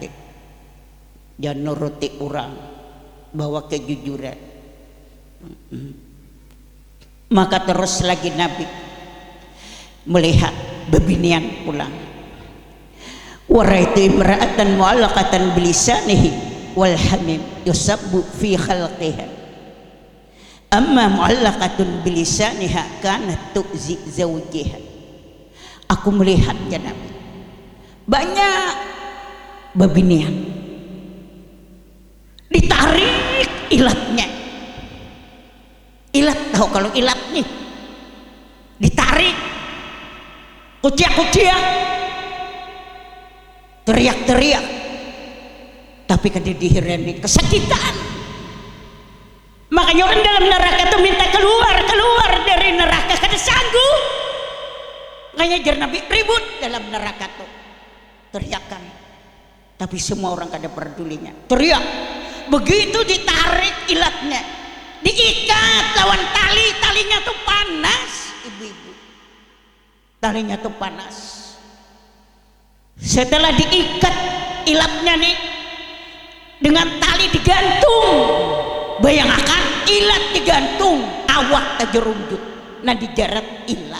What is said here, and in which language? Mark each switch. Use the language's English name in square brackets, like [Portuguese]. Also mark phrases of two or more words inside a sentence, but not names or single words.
[Banjar] Jangan nuruti orang, bawa kejujuran. Maka terus lagi Nabi melihat bebinian pulang. [Arabic] ورأيت امرأة معلقة بلسانه والحميم يصب في خلقها. أما معلقة بلسانها كانت تؤذي زوجها. [Banjar] Aku melihat ya Nabi, banyak bebinian ditarik ilatnya. Ilat tahu kalau ilat nih ditarik, kuciak-kuciak, teriak-teriak, tapi kada dihirani kesakitan. Makanya orang dalam neraka itu minta keluar dari neraka, kada sanggup. Makanya jar Nabi ribut dalam neraka tuh, teriakan, tapi semua orang kada pedulinya. Teriak, begitu ditarik ilatnya, diikat lawan talinya tuh panas, ibu-ibu, talinya tuh panas. Setelah diikat ilatnya nih dengan tali digantung, bayangkan ilat digantung, awak tajerunjut, nah dijarat ilat.